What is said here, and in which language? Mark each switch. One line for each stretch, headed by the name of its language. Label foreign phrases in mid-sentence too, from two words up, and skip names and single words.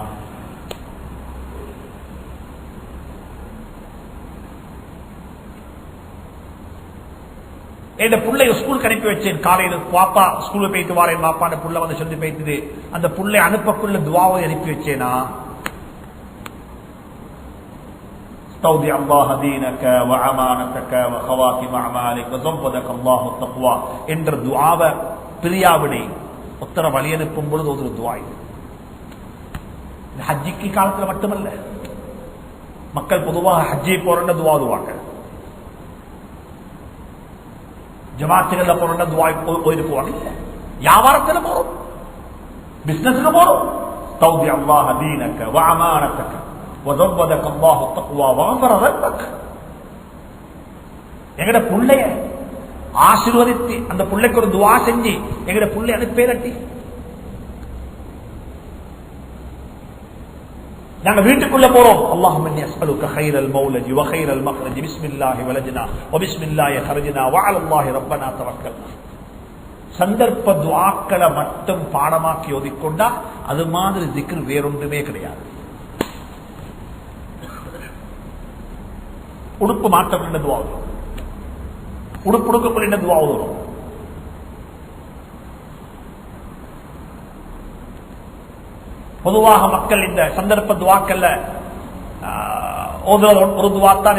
Tamil: என் புள்ளை ஸ்கூலுக்கு அனுப்பி வச்சேன். காலையில பாப்பா ஸ்கூலுக்கு போயிட்டு வாரேன், பாப்பா புள்ள வந்து சொல்லி போயிட்டு அந்த புள்ளை அனுப்பக்குள்ள துவாவை அனுப்பி வச்சேனா?
Arabic: استودع الله دينك وأمانتك وخواتم أعمالك وزودك الله التقوى
Tamil: என்ற துஆவை பிரியாவிடை உத்தர வழி அனுப்பும் பொழுது ஒரு துஆ. இது ஹஜ்ஜிக்கு காலத்தில் மட்டுமல்ல, மக்கள் பொதுவாக ஹஜ்ஜி போறேன்னு துஆ ஓதுவாங்க, ஜமாத்துகள்ல போறேன்னு துஆ ஓதி போவாங்க. வியாபாரத்தில் போறோம், பிசினஸ்க்கு போறோம்,
Arabic: استودع الله دينك وأمانتك وزودك الله التقوى وغفر ذنبك.
Tamil: எங்கட புள்ளைய ஆசீர்வதித்து அந்த புள்ளைக்கு ஒரு துஆ செஞ்சு எங்கட புள்ளை அனுப்பேரட்டி நாங்க வீட்டுக்குள்ள போறோம்.
Arabic: اللهم اني اسالك خير المولد وخير المخرج بسم الله ولجنا وبسم الله خرجنا وعلى الله ربنا توكلنا.
Tamil: சந்தர்ப்ப துஆக்களை மட்டும் பாடமாக்கி ஓதிக்கொண்டா அது மாதிரி திக்ர் வேறொன்றுமே கிடையாது. உடுப்பு மாற்றம் என்ன துவா ஓதுறோம், உடுப்பு உடுக்கக்குள்ள என்ன துவா ஓதுறோம். பொதுவாக மக்கள் இந்த சந்தர்ப்ப துவாக்கல்ல ஒரு துவாத்தான்.